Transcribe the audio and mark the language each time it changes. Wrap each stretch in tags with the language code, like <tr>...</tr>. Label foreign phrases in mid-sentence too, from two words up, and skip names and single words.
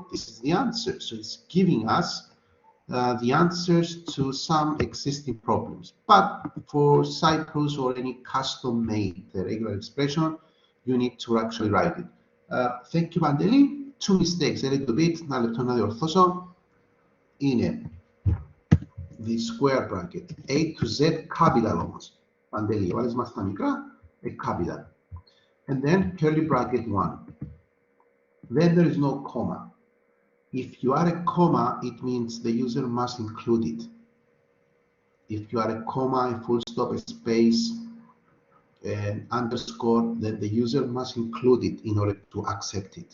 <en>This is the answer. So it's giving us the answers to some existing problems. But for Cyprus or any custom-made regular expression, you need to actually write it. Thank you, Panteli. 2 mistakes, a little bit.</en> <el>Να λεπτό να διορθώσω. Είναι</el> <en>the square bracket, A to Z capital όμως.</en> <el>Παντελή, βάλεις μας τα μικρά,</el> <en>a capital. And then curly bracket 1. Then there is no comma. If you add a comma, it means the user must include it. If you add a comma, a full stop, a space, an underscore, then the user must include it in order to accept it.</en>